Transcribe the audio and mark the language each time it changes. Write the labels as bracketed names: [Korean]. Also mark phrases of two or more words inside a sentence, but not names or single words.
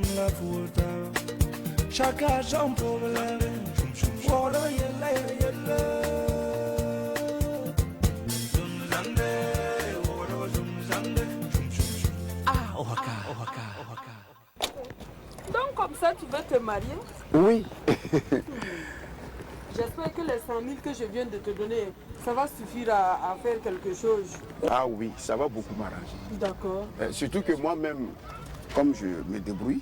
[French] la futa chaka jam problem woro yella yella zunzande woro zunzande ohaka. Donc comme ça tu veux te marier? Oui. J'espère que les 100 000 que je viens de te donner, ça va suffire à faire quelque chose. Ah oui, ça va beaucoup m'arranger. D'accord. Surtout que moi-même, comme je me débrouille,